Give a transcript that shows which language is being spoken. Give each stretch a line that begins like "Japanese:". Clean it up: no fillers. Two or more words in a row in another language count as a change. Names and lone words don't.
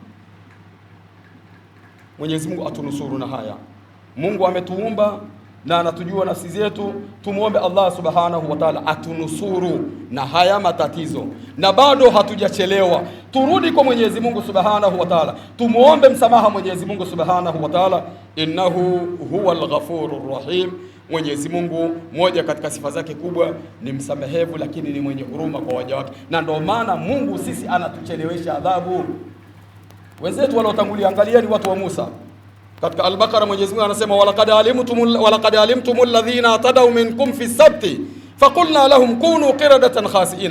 Swahili: Mwenyezi Mungu atunusuru na haya. Mungu ametuumba na anatujua nafsi zetu. Tumuombe Allah
Arabic: سبحانه وتعالى
Swahili: atunusuru na haya matatizo, na bado hatujachelewa. Turudi kwa Mwenyezi Mungu
Arabic: سبحانه وتعالى,
Swahili: tumuombe msamaha Mwenyezi Mungu
Arabic: سبحانه وتعالى. إنه هو الغفور الرحيم.
Swahili: Mwenyezi Mungu, moja katika sifa zake kubwa ni msamehevu, lakini ni mwenye huruma kwa waja wake, na ndio maana Mungu sisi anatuchelewesha adhabu. Wenzetu waliotangulia, angalieni watu wa Musa katika Al-Baqara. Mwenyezi Mungu anasema,
Arabic: ولقد علمتم الذين اعتدوا منكم في السبت فقلنا لهم كونوا قردة خاسئين.